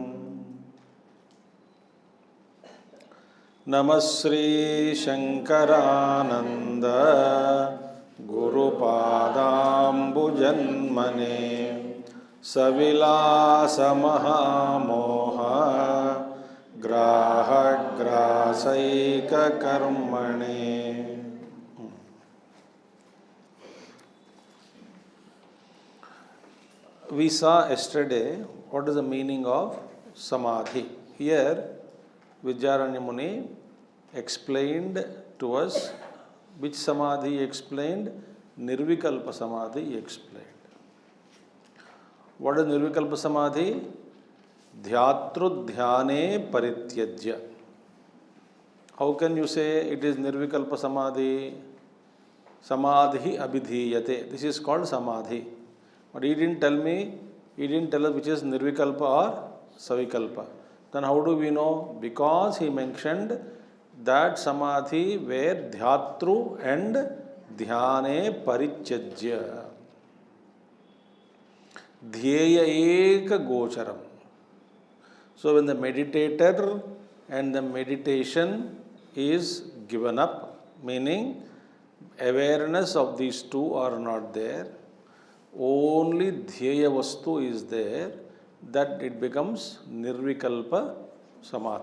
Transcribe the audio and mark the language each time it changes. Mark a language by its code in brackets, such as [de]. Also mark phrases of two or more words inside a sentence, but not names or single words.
[sa] नमः श्री शङ्करानन्द गुरुपादाम्बुजन्मने सविलासमहामोह ग्राहग्रासैककर्मणे। [en] We saw yesterday what is the meaning of samadhi. Here Vidyaranya Muni explained to us which samadhi he explained. [sa] निर्विकल्प समाधि [en] he explained. What is [sa] निर्विकल्प समाधि? ध्यातृध्याने परित्यज्य. [en] How can you say it is [sa] निर्विकल्प समाधि? समाधि अभिधीयते. [en] This is called samadhi. But he didn't tell us which is Nirvikalpa or Savikalpa. Then how do we know? Because he mentioned that samadhi where dhyatru and [sa] ध्याने परित्यज्य. ध्येय एक गोचरम्. [en] So when the meditator and the meditation is given up, meaning awareness of these two are not there, only [sa] ध्येय वस्तु [en] is there, that it becomes [sa] निर्विकल्प समाधि.